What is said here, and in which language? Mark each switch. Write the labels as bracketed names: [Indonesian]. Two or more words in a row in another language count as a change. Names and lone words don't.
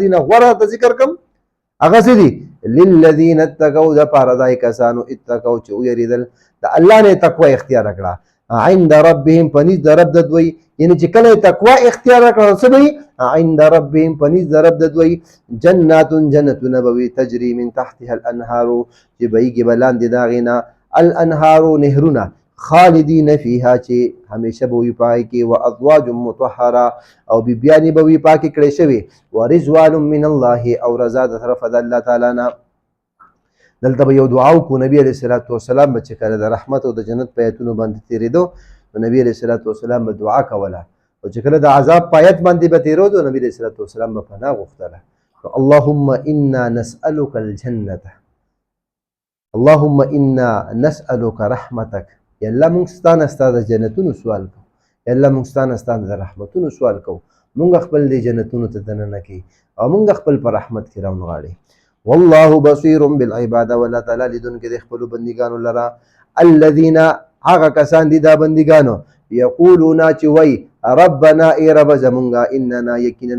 [Pashto] دینه غوره ته ذکر کم هغه څه دي، [Arabic] للذین اتقوا [Pashto] دپاره دای کسانو اتقوا چې ویریدل د الله نه تقوا اختیار کړه، [Arabic] عند ربهم [Pashto] پنیز د رب د دوی، یعنې چې کله تقوا اختیار کړه څه به [Arabic] عند ربهم [Pashto] پنیز د رب د دوی، جنات جنتونه به وي، [Arabic] تجري من تحتها الانهار [Pashto] چې بهیږي به لاندې د هغې نه، الانهار نهرونه، [Arabic] خالدین فیها [Pashto] چې همیشه به وي په هغې کې، [Arabic] وازواج مطهره [Pashto] او بیبیانې به وي پاکې کړی شوې، [Arabic] ورضوان من الله [Pashto] او رضا د طرفه د الله تعالی نه. دلته به یو دعا وکړو، نبي [Arabic] علیه الصلاة والسلام [Pashto] به چې کله د رحمت او د جنت په ایتونو باندې تېرېدو نو نبي [Arabic] علیه الصلاة والسلام [Pashto] به دعا کوله، او چې کله د عذاب په ایت باندې به تېرېدو نبي [Arabic] علیه الصلاة والسلام [Pashto] به پناه غوښتله. [Arabic] اللهم انا نسألک الجنة اللهم انا نسألك رحمتك [Pashto] یا الله مونږ ستانه ستا د جنتونو سوال کوو یا الله مونږ ستانه ستا د رحمتونو سوال کوو مونږ خپل دې جنتونو ته دننه کړي او مونږ خپل په رحمت کې راونغاړي [Arabic] والله بصیر بالعباد [Pashto] والله تعالی لیدونکی د خپلو بندګانو لره الذین هغه کسان دي دا بندګانو یقولون چې وایي ربنا ای رب زمونږه اننا یقینا